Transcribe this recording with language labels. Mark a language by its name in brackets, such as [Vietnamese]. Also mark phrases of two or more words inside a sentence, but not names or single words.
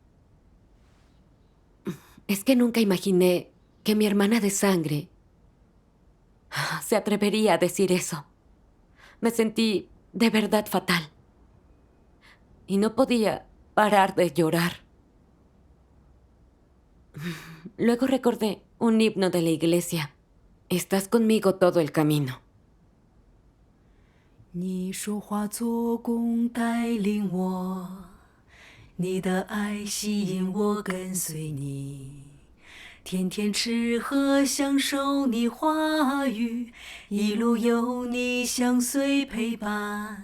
[Spanish] Es que nunca imaginé que mi hermana de sangre se atrevería a decir eso. Me sentí de verdad fatal. Y no podía parar de llorar. Luego recordé un himno de la iglesia. Estás conmigo todo el camino. [Chinese] 你说化作弓带领我，你的爱吸引我跟随你，天天吃喝享受你话语，一路有你相随陪伴。